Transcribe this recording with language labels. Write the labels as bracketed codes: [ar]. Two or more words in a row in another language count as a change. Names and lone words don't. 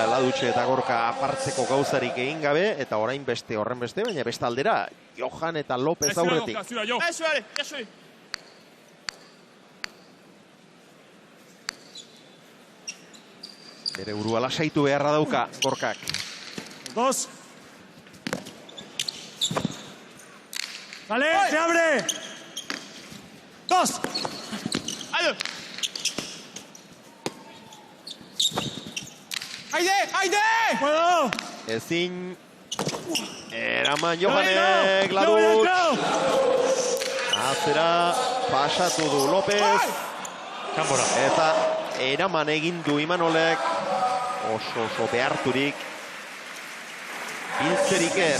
[eu] Ladutxe eta Gorka apartzeko gauzarik egin gabe, eta orain beste horren beste, baina beste aldera, Johan eta Lopez aurretik. Bere burua lasaitu beharra dauka Gorkak. [es] Dos. Vale, se abre. Dos. Aide. Puedo. [eu] Ezin. Eraman Johanek, Ladutx. Atzera pasatu du Lopez. Kanbora. Eta eraman egin du Imanolek. Oso beharturik. Biltzerik ez.